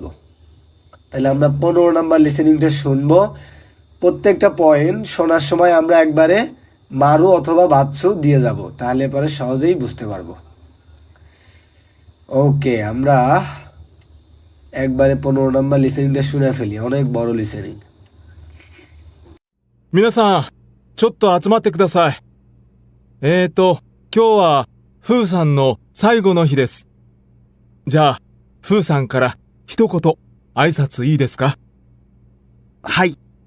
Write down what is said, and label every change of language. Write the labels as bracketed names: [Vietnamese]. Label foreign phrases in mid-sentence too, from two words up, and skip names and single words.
[Bangla] তাহলে আমরা 15 নাম্বার লিসেনিংটা শুনবো। প্রত্যেকটা পয়েন্ট শোনার সময় আমরা একবারে মারু অথবা বাচ্চু দিয়ে যাব, তাহলে পরে সহজেই বুঝতে পারবো। ওকে, আমরা একবারে 15 নাম্বার লিসেনিংটা শুনে ফেলি, অনেক বড় লিসেনিং। [Japanese] 皆さん、ちょっと集まってください。今日は、フーさんの最後の日です。じゃあ、フーさんから一言、挨拶いいですか？はい。